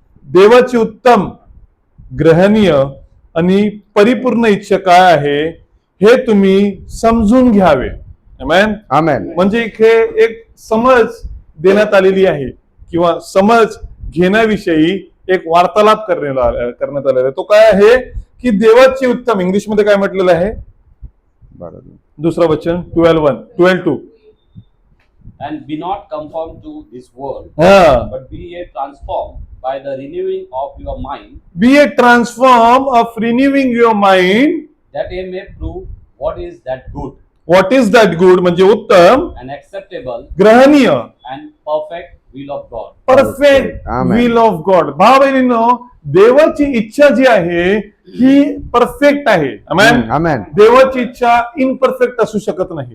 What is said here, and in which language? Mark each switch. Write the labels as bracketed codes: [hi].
[mr] देवाची उत्तम, ग्रहणीय आणि परिपूर्ण इच्छा काय आहे हे तुम्ही समजून घ्यावे. आमेन. आमेन. म्हणजे इथे एक समज देण्यात आलेली आहे किंवा समज घेण्याविषयी एक वार्तालाप करण्यात आलेला आहे. तो काय आहे की देवाची उत्तम, इंग्लिश मध्ये काय म्हटलेलं आहे? 2रं वचन 12:2. [en] And be not conformed to this world, but be ye transformed by the renewing of your mind. Be a transform of renewing your mind, that he may prove what is that good what is that good [mr] म्हणजे उत्तम, [en] and acceptable [mr] ग्रहणीय, [en] and perfect will of God. Perfect Amen. Will of God. [mr] भाव बहिणींनो, देवाची इच्छा जी आहे ही perfect आहे. [en] Amen? Amen. [mr] देवाची इच्छा imperfect असू शकत नाही.